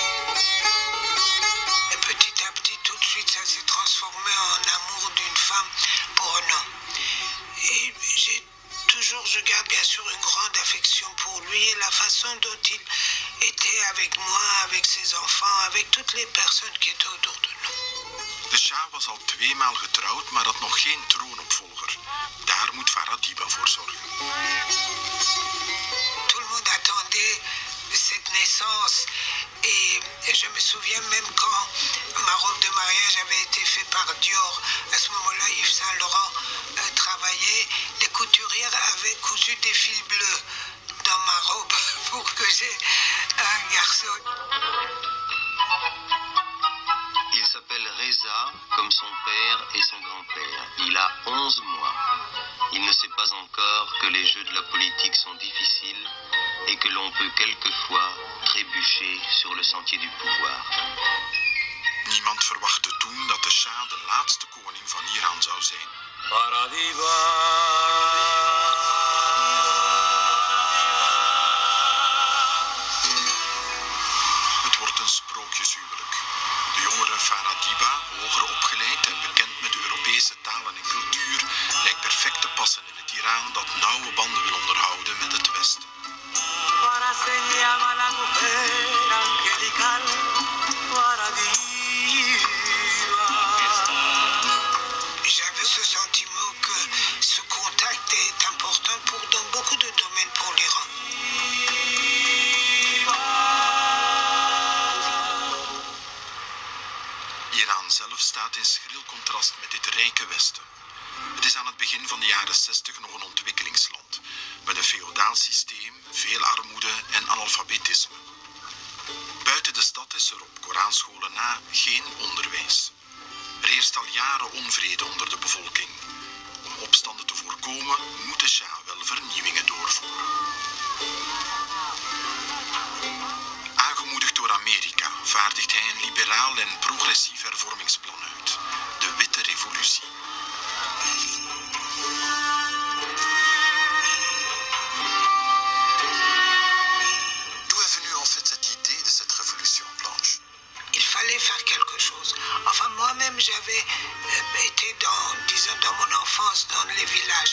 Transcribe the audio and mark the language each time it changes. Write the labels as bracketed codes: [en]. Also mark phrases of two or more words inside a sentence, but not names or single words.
[fr] Et petit à petit, tout de suite, ça s'est transformé en amour d'une femme pour un homme. Et je garde bien sûr une grande affection pour lui et la façon dont il était avec moi, avec ses enfants, avec toutes les personnes qui étaient autour de nous. [nl] De Shah was al 2 maal getrouwd, maar had nog geen troonopvolger. Daar moet Farah Diba voor zorgen. [fr] Tout le monde attendait cette naissance et je me souviens même quand ma robe de mariage avait été faite par Dior. À ce moment-là, Yves Saint Laurent travaillait. Les couturières avaient cousu des fils bleus dans ma robe pour que j'ai un garçon. Il s'appelle Reza, comme son père et son grand-père. Il a 11 mois. Il ne sait pas encore que les jeux de la politique sont difficiles et que l'on peut quelquefois trébucher sur le sentier du pouvoir. [nl] Niemand verwachtte toen dat de Shah de laatste koning van Iran zou zijn. Farah Diba. Het wordt een sprookjeshuwelijk. De jongere Farah Diba, hoger opgeleid en bekend met Europese talen en cultuur, lijkt perfect te passen in het Iran dat nauwe banden wil onderhouden met het Westen. [fr] J'avais ce sentiment que ce contact est important dans beaucoup de domaines pour l'Iran. [nl] in schril contrast met dit rijke Westen. Het is aan het begin van de jaren 60 nog een ontwikkelingsland, met een feodaal systeem, veel armoede en analfabetisme. Buiten de stad is er op Koranscholen na geen onderwijs. Er heerst al jaren onvrede onder de bevolking. Om opstanden te voorkomen, moet de Shah wel vernieuwingen doorvoeren. Aangemoedigd door Amerika vaardigt hij een liberaal en progressief hervormingsplan uit. De Witte Revolutie. [fr] D'où est venue en fait cette idée de cette révolution blanche? Il fallait faire quelque chose. Enfin, moi-même, j'avais été dans mon enfance, dans les villages.